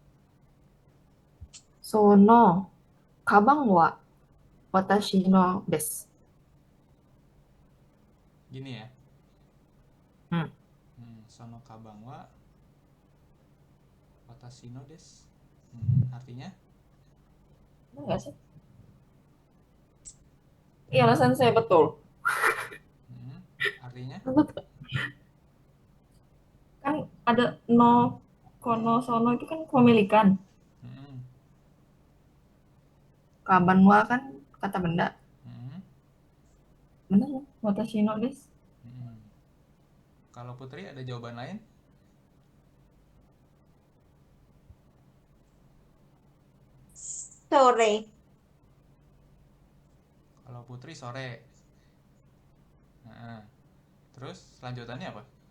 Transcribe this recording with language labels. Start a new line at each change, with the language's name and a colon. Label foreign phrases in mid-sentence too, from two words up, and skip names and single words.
Japanese: そのかばんは私のです.
Indonesian: Gini ya. Hmm.
Japanese: そのかばんは私のです.
Indonesian: Artinya? Benar nggak sih? Iya, Sensei, betul. Artinya? Betul. Kan ada no, kono, sono itu kan pemilikan.
Japanese: かばんは
Indonesian: kan kata benda. Benar ya?
Japanese: 私のです.
Indonesian: Kalau Putri ada jawaban lain? Sore. Kalau Putri sore. Terus selanjutannya apa?